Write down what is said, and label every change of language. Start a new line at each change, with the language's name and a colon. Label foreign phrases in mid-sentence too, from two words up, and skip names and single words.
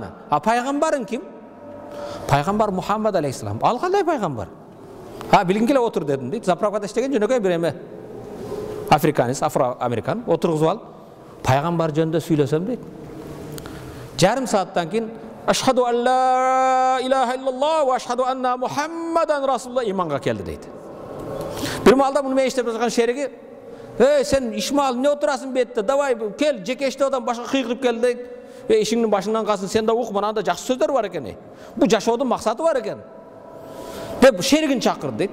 Kyrgyz: А пайгамбарың ким? Пайгамбар Мухаммад алейхиссалам. Ал кандай пайгамбар? Билгин келе отур дедим дейт. Заправкада иштеген жөнөкөй бир эме. Африканец, афро-американ отургузуп алып, пайгамбар жөнүндө сүйлөсөм дейт. Жарым сааттан кийин
Arabic: أشهد أن لا إله إلا الله وأشهد أن محمدا رسول الله
Kyrgyz: иманга келди дейт. Бир маалда муну мен иштеп жаткан шериги, сен Ишмаил эмне отурасың бетте? Давай кел, жеке иштеп башка кыйгырып кел дейт. Ишиңдин башыңдан калсын, сен да ук, мынанда жакшы сөздөр бар экен. Бул жашоодун максаты бар экен. Деп шеригин чакырды дейт.